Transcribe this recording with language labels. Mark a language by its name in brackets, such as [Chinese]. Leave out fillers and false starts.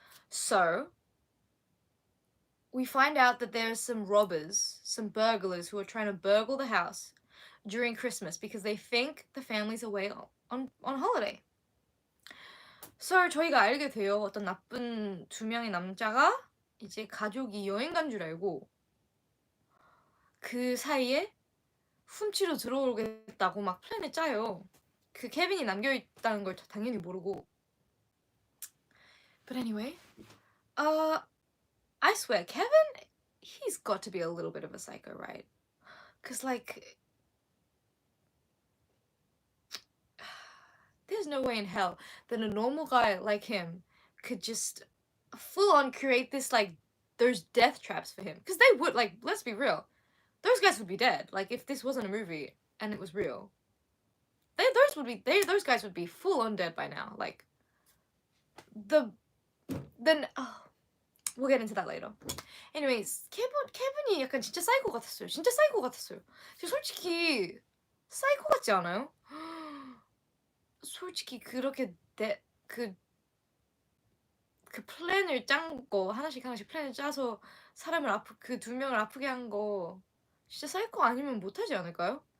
[English] So we find out that there's some robbers, some burglars who are trying to burgle the house during Christmas because they think the family's away on holiday. [Korean] So 저희가 알게 돼요. 어떤 나쁜 두 명의 남자가 이제 가족이 여행 간 줄 알고 그 사이에 훔치러 들어오겠다고 막 플랜을 짜요. 그 케빈이 남겨있다는 걸 당연히 모르고. [English] But anyway, I swear, Kevin, he's got to be a little bit of a psycho, right? Because, like, there's no way in hell that a normal guy like him could just full-on create this, like, there's death traps for him. Because they would, like, let's be real. Those guys would be dead. Like, if this wasn't a movie and it was real. Those guys would be full-on dead by now. Like, we'll get into that later. [Korean] Anyways, 케빈이 약간 진짜 사이코 같았어요. 진짜 사이코 같았어요. 솔직히 사이코 같지 않아요? 솔직히 그렇게 그 플랜을 짠 거 하나씩 플랜을 짜서 사람을 그 두 명을 아프게 한 거 진짜 사이코 아니면 못하지 않을까요?